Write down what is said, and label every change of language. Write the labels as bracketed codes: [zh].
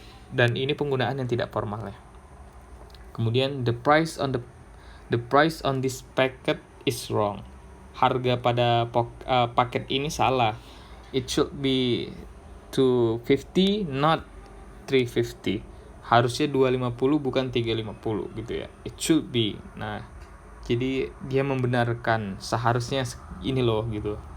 [id] Dan ini penggunaan yang tidak formal ya. Kemudian [en] the price on this packet is wrong. [id] Harga pada paket ini salah. [en] It should be $250, not $350. [id] Harusnya $250 bukan $350 gitu ya. [en] It should be. [id] Nah, jadi dia membenarkan seharusnya ini loh gitu.